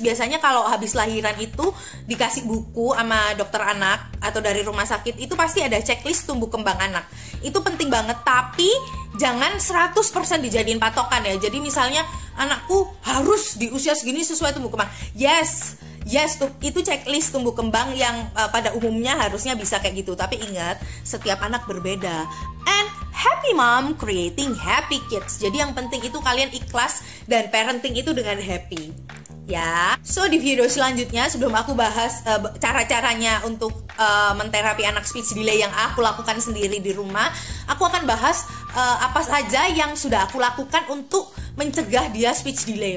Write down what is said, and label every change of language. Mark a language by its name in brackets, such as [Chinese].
[Indonesian] Biasanya kalau habis lahiran itu dikasih buku sama dokter anak atau dari rumah sakit, itu pasti ada checklist tumbuh kembang anak. Itu penting banget, tapi jangan 100% dijadiin patokan ya. Jadi misalnya anakku harus di usia segini sesuai tumbuh kembang. Yes, itu checklist tumbuh kembang yang pada umumnya harusnya bisa kayak gitu. Tapi ingat, setiap anak berbeda. [English] And happy mom creating happy kids. [Indonesian] Jadi yang penting itu kalian ikhlas dan parenting itu dengan happy. Ya, so di video selanjutnya sebelum aku bahas cara-caranya untuk menterapi anak speech delay yang aku lakukan sendiri di rumah, aku akan bahas apa saja yang sudah aku lakukan untuk mencegah dia speech delay.